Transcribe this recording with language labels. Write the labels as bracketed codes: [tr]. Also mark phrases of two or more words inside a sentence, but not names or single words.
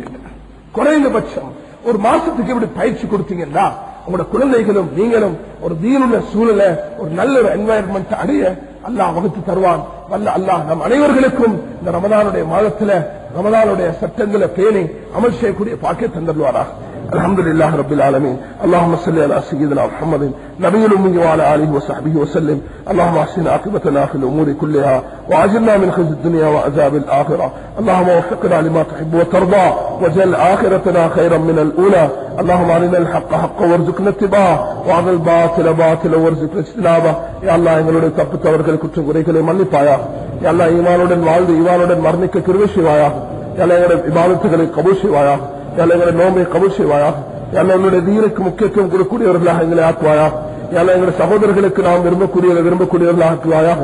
[ta] குறைந்தபட்சம் ஒரு மாசத்துக்கு இப்படி பயிற்சி கொடுத்தீங்கன்னா உங்களோட குழந்தைகளும் நீங்களும் ஒரு தீனுள்ள சூழல, ஒரு நல்ல ஒரு என்வாயன்மெண்ட் அடைய அல்லாஹ் வகுத்து தருவான். வல்ல அல்லாஹ் நம் அனைவர்களுக்கும் இந்த ரமதானுடைய மாதத்துல ரமதானுடைய சட்டங்களை பேணி அமல் செய்யக்கூடிய பாக்கியம் தந்துள்ளாராக. [ar] الحمد لله رب العالمين. اللهم صل على سيدنا محمد نبي الأمي وعلى آله وصحبه وسلم. اللهم احسن عاقبتنا في الأمور كلها وأجرنا من خزي الدنيا وعذاب الآخرة. اللهم وفقنا لما تحب وترضى واجعل آخرتنا خيرا من الأولى. اللهم أرنا الحق حقا وارزقنا اتباعه وأرنا الباطل باطلا وارزقنا اجتنابه. يا الله [ta] எங்களுடைய தப்பு தவறுகள் குற்ற குறைகளை மன்னிப்பாயாக. [ar] يا الله [ta] ஈமானுடன் வாழ்ந்து ஈமானுடன் மரணிக்க கிருபை செய்வாயாக. [ar] يا الله [ta] எங்களுடைய இபாதத்துகளை கபூல் செய்வாயாக. [ar] يا الله [ta] எங்களுடைய நோன்பை கபூல் செய்வாயாக. [ar] يا الله [ta] உன்னுடைய தீனுக்கு முக்கியத்துவம் கொடுக்கக்கூடியவர்களாக எங்களை ஆக்குவாயாக. [ar] يا الله [ta] எங்களுடைய சகோதரர்களுக்கு நாம் விரும்பக்கூடியவர்களாக ஆக்குவாயாக.